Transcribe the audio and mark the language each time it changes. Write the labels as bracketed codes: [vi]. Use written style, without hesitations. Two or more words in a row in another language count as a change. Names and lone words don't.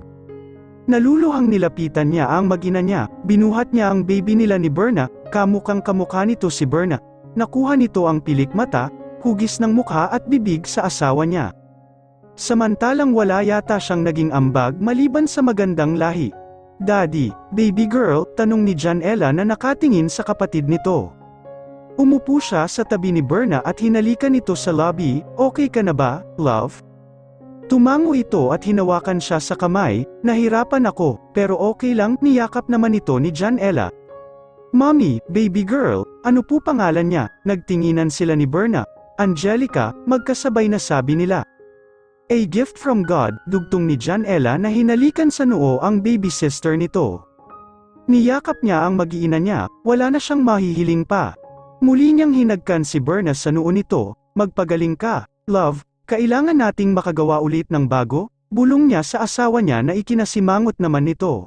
[tl] Naluluhang nilapitan niya ang mag-ina niya, binuhat niya ang baby nila ni Berna, kamukhang kamukha nito si Berna, nakuha nito ang pilik mata, hugis ng mukha at bibig sa asawa niya. Samantalang wala yata siyang naging ambag maliban sa magandang lahi. [en] "Daddy, baby girl?" [tl] tanong ni Janela na nakatingin sa kapatid nito. Umupo siya sa tabi ni Berna at hinalikan ito sa lobby. "Okay ka na ba, love?" Tumango ito at hinawakan siya sa kamay. "Nahirapan ako, pero okay lang," niyakap naman ito ni Janela. [en] "Mommy, baby girl, [tl] ano po pangalan niya?" Nagtinginan sila ni Berna. "Angelica," magkasabay na sabi nila. [en] "A gift from God," [tl] dugtong ni Janela na hinalikan sa noo ang [en] baby sister [tl] nito. Niyakap niya ang mag-iina niya, wala na siyang mahihiling pa. Muli niyang hinagkan si Berna sa noo nito. "Magpagaling ka, love, kailangan nating makagawa ulit ng bago," bulong niya sa asawa niya na ikinasimangot naman nito.